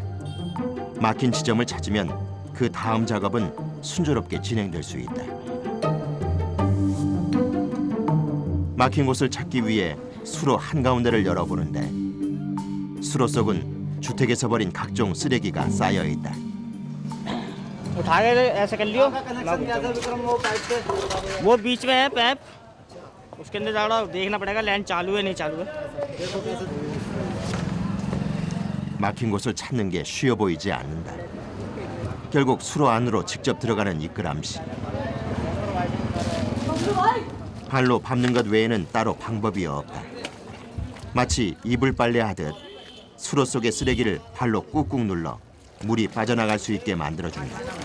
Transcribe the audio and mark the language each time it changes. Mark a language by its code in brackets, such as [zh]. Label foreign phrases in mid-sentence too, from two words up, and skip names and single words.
[ko] 막힌 지점을 찾으면 그 다음 작업은 순조롭게 진행될 수 있다. 막힌 곳을 찾기 위해 수로 한가운데를 열어보는데 수로 속은 주택에서 버린 각종 쓰레기가 쌓여 있다. [hi] उठा के ऐसे कर लियो वो बीच में है पैप उसके अंदर जाना देखना पड़ेगा लाइन चालू है नहीं चालू है [ko] 막힌 곳을 찾는 게 쉬워 보이지 않는다. 결국 수로 안으로 직접 들어가는 이끄람 씨. 발로 밟는 것 외에는 따로 방법이 없다. 마치 이불 빨래하듯 수로 속의 쓰레기를 발로 꾹꾹 눌러 물이 빠져나갈 수 있게 만들어준다.